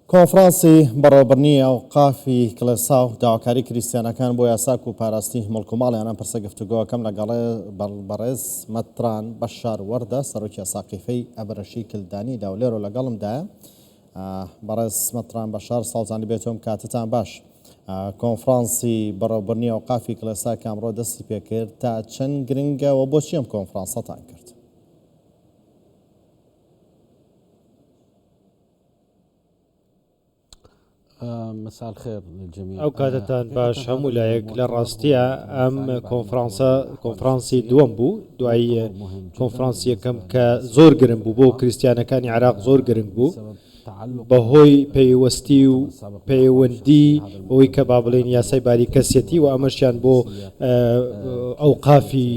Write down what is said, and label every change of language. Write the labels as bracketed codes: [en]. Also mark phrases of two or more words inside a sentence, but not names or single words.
[ckb] کۆنفرانسی بەڕێوەبردننی ئەوقافی کڵێسا و داواکاری کریسیانەکان بۆ یاساک و پاراستنی مڵک و ماڵیانان پرسە گفتوگۆکەم لەگەڵێ بەڕێز مەتران بەشار وەردە سەرۆکی ساقیفەی ئەبرەشی کلدانی داولێر و لەگەڵمدایە. بەڕێز مەتران بەشار ساڵزانی بێتۆم کاتتان باش. کۆنفرانسی بەڕێوەبردننی ئەوقافی کڵێسا کامڕۆ دەستی پێکرد تا چەند گرنگە و بۆچی ئەم کۆنفرانسەتان کرد؟ [ar] مساء الخير للجميع. [ckb] ئەو کاتتان باش هەموو لایەک لە ڕاستیە ئەم کۆنفرانسی دووەم بوو دوای کۆنفرانسی یەکەم کە زۆر گرنگ بوو بۆ کریسیانەکانی عێراق زۆر گرنگ بوو بەهۆی پەیوەستی و پەیوەندی بۆی کە با بڵێن یاسای باریکەسیەتی و ئەمەشیان بۆ ئەوقافی